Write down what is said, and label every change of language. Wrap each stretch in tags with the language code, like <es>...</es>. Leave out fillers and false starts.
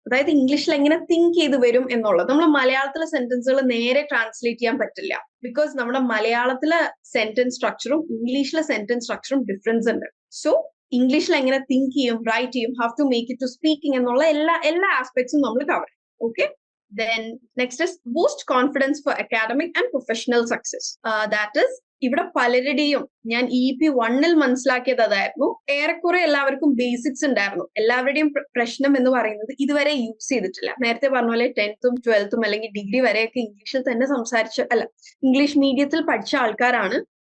<ml>അതായത് ഇംഗ്ലീഷിൽ എങ്ങനെ തിങ്ക് ചെയ്ത് വരും എന്നുള്ളത്. നമ്മൾ മലയാളത്തിലെ സെന്റൻസുകൾ നേരെ ട്രാൻസ്ലേറ്റ് ചെയ്യാൻ പറ്റില്ല. ബിക്കോസ് നമ്മുടെ മലയാളത്തിലെ സെന്റൻസ് സ്ട്രക്ചറും ഇംഗ്ലീഷിലെ സെന്റൻസ് സ്ട്രക്ചറും ഡിഫറൻസ് ഉണ്ട്. സോ ഇംഗ്ലീഷിൽ എങ്ങനെ തിങ്ക് ചെയ്യും, റൈറ്റ് ചെയ്യും,</ml> <en>how to make it to speaking</en> <ml>എന്നുള്ള എല്ലാ ആസ്പെക്ട്സും നമ്മൾ കവർ ചെയ്യും.</ml> <en>Okay, then next is boost confidence for academic and professional success.</en> <ml>That is, ഇവിടെ പലരുടെയും ഞാൻ EEP 1 മനസ്സിലാക്കിയത് അതായിരുന്നു. ഏറെക്കുറെ എല്ലാവർക്കും ബേസിക്സ് ഉണ്ടായിരുന്നു. എല്ലാവരുടെയും പ്രശ്നം എന്ന് പറയുന്നത് ഇതുവരെ യൂസ് ചെയ്തിട്ടില്ല. നേരത്തെ പറഞ്ഞ പോലെ 10th 12th അല്ലെങ്കിൽ ഡിഗ്രി വരെയൊക്കെ ഇംഗ്ലീഷിൽ തന്നെ ഇംഗ്ലീഷ് മീഡിയത്തിൽ പഠിച്ച ആൾക്കാരാണ്.</ml>